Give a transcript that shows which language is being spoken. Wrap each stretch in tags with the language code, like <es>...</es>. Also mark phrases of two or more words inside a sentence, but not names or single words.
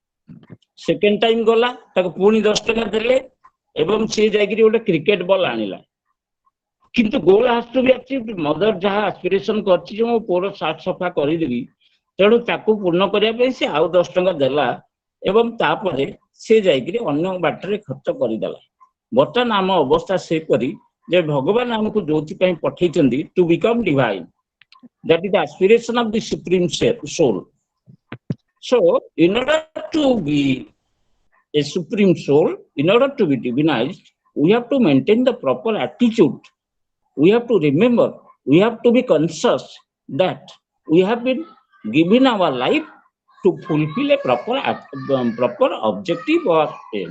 <en>second time</en> <or>ଗଲା, ତାକୁ ପୁଣି 10 ଟଙ୍କା ଦେଲେ, ଏବଂ ସେ ଯାଇକିରି ଗୋଟେ</or> <en>cricket ball</en> <or>ଆଣିଲା କିନ୍ତୁ</or> <en>goal has to be achieved</en> <or>ମଦର ଯାହା ଆସ୍ପିରେସନ କରିଛି ଯେ ମୋ ପୁଅର ସାର୍ଟ ସଫା କରିଦେବି ତେଣୁ ତାକୁ ପୂର୍ଣ୍ଣ କରିବା ପାଇଁ ସେ ଆଉ 10 ଟଙ୍କା ଦେଲା ଏବଂ ତାପରେ ସେ ଯାଇକିରି ଅନ୍ୟ ବାଟରେ ଖର୍ଚ୍ଚ କରିଦେଲା ବର୍ତ୍ତମାନ ଆମ ଅବସ୍ଥା ସେପରି ଯେ ଭଗବାନ ଆମକୁ ଯୋଉଥିପାଇଁ ପଠେଇଛନ୍ତି</or> <en>to become divine that is the aspiration of the supreme soul. So in order to be a supreme soul, in order to be divinized, we have to maintain the proper attitude. We have to remember, we have to be conscious that we have been given our life to fulfill a proper objective or aim.</en>